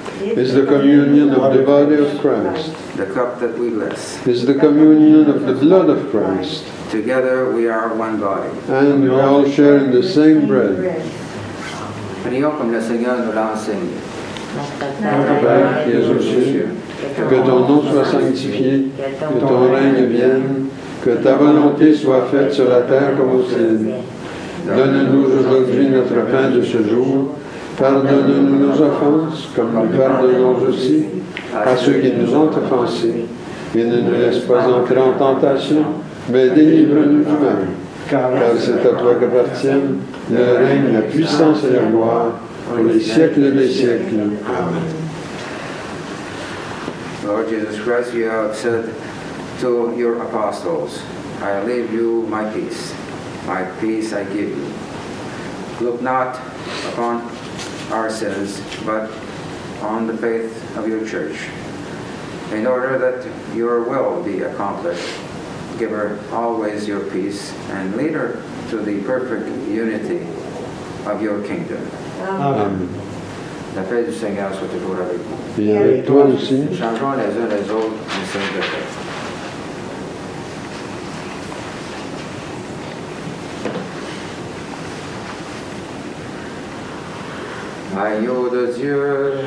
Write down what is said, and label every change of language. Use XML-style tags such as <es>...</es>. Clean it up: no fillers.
<en>Is the communion of the body of Christ. the cup that we bless, Is the communion of the blood of Christ. together we are one body. And we all share in the same bread.</en> <fr>Prions comme le Seigneur nous l'a enseigné. Notre Père qui es aux cieux, que ton nom soit sanctifié, que ton règne vienne, que ta volonté soit faite sur la terre comme au ciel. Donne-nous aujourd'hui notre pain de ce jour. Pardonne-nous nos offenses, comme nous pardonnons aussi à ceux qui nous ont offensés. Et ne nous laisse pas entrer en tentation, mais délivre-nous du mal. Car c'est à toi qu'appartiennent le règne, la puissance et la gloire pour les siècles des siècles. Amen.</fr> <en>Lord Jesus Christ, you have said to your apostles, I leave you my peace I give you. Look not upon our sins, but on the faith of your church. In order that your will be accomplished, give her always your peace and lead her to the perfect unity of your kingdom. Amen.</en> <fr>La paix du Seigneur soit toujours avec vous. Et avec toi aussi. Nous changerons les uns les autres une signe de paix. Agneau de Dieu,</fr>